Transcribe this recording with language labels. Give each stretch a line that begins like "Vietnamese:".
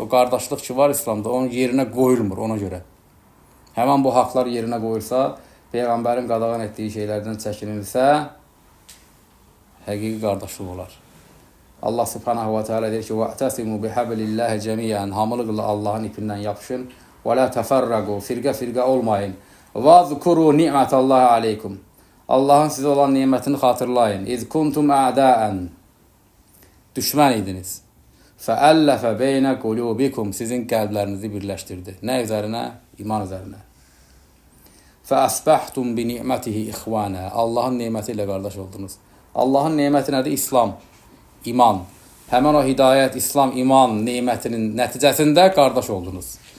Azerbaijani: O qardaşlıq ki var İslamda, onun yerinə qoyulmur ona görə. Həmən bu haqlar yerinə qoyulsa, Peyğəmbərin qadağan etdiyi şeylərdən çəkinilsə, həqiqi qardaşlıq olar. Allah subhanahu wa ta'ala deyir ki,
Arabic: وَاَعْتَسِمُوا بِحَبْلِ اللّٰهِ جَمِيعًا,
Azerbaijani: hamılıqla Allahın ipindən yapışın.
Arabic: وَلَا تَفَرَّقُوا,
Azerbaijani: firqə olmayın.
Arabic: وَاذْكُرُوا نِعْمَةَ اللّٰهِ عَلَيْكُمْ,
Azerbaijani: Allahın sizə olan nimətini xatırlayın.
Arabic: اِذْ كُنْتُمْ أَعْدَاءً,
Azerbaijani: düşmən idiniz.
Arabic: فَأَلَّفَ بَيْنَ قُلُوبِكُمْ,
Azerbaijani: sizin qəlblərinizi birləşdirdi. Nə üzərinə? İman üzərinə.
Arabic: فَأَسْبَحْتُمْ بِنِعْمَتِهِ إِخْوَانًا,
Azerbaijani: Allahın neməti ilə qardaş oldunuz. Allahın neməti nədir? İslam, iman. Həmən o hidayət, İslam, iman nemətinin nəticəsində qardaş oldunuz.